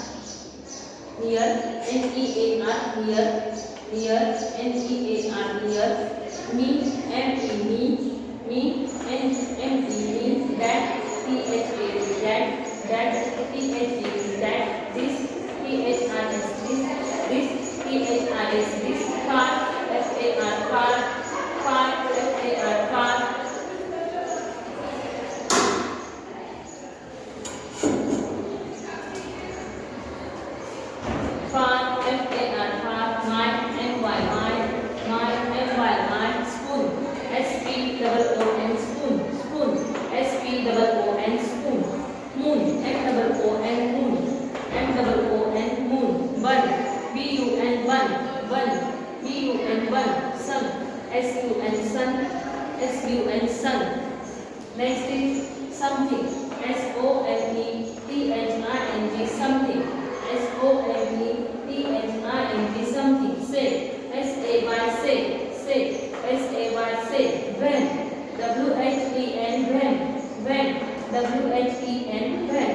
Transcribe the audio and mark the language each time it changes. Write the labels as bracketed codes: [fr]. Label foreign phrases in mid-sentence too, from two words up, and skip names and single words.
[en] Here N-E-A-R, here N-E-A-R, here me, M-E, me, N-M-E, me, that, T-H-A, that, T-H-A, that, this, T-H-R-S, this, T-H-R-S, this, far, F-A-R, far, F-A-R, far. Far, F-A-R, far, my, M-Y, my, M-Y, my, spoon, S-P-O-O-N, spoon, S-P-O-O-N, spoon, moon, M-O-O-N, moon, M-O-O-N, moon, bun, B-U-N, bun, B-U-N, bun, sun, S-U-N, sun, S-U-N, sun. Next is something, S-O-M-E-T-H-I-N-G, something, S-O-M-E-T-H-I-N-G, something. Say, S-A-Y, say, S-A-Y, say. When, W-H-E-N, when, W-H-E-N, when.